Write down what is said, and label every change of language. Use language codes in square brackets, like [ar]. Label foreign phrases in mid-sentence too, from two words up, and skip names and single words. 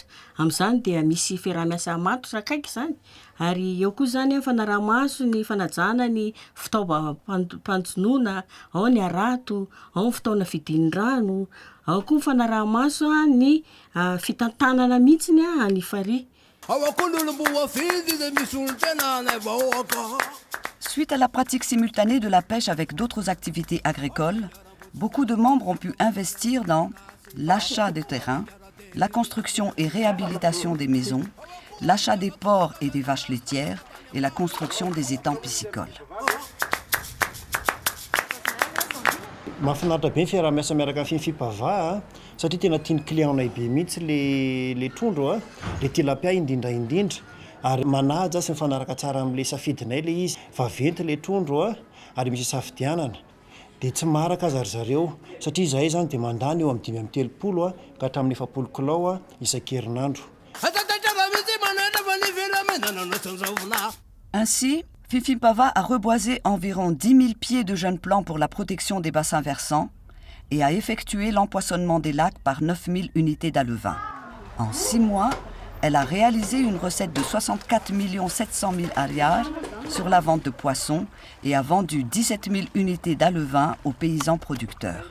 [mg] Amin'izany dia misy fiarahamiasa mato sakaiky zany. Ary eo koa zany fanaraha-maso ny fanajana ny fitaovam-panjonoana, ao ny arato, ao ny fitaovana fidinin-drano, ao koa fanaraha-maso ny fitantanana mihitsiny any farihy. [fr] Suite à la pratique simultanée de la pêche avec d'autres activités agricoles, beaucoup de membres ont pu investir dans l'achat des terrains, la construction et réhabilitation des maisons, l'achat des porcs et des vaches laitières et la construction des étangs piscicoles. [mg] mahafinaritra be ny fiarah-miasa miaraka amin'ny fifipavaha satria tena tiany clientnay be mihitsy le trondro a le tilapia indrindraindrindra ary manaja sy mifanaraka tsara amin'le safidinay le izy vaventy le trondro a ary misy safidianana dia tsy maraka azy ry zareo satria izahay zany dia mandany eo amin'ny 5 a ka hatramin'ny 7 kilao a isan-kerinandro. [fr] Ainsi, Fifimpava a reboisé environ 10 000 pieds de jeunes plants pour la protection des bassins versants et a effectué l'empoisonnement des lacs par 9 000 unités d'alevin. En 6 mois, elle a réalisé une recette de 64 700 000 ariars sur la vente de poissons et a vendu 17 000 unités d'alevin aux paysans producteurs.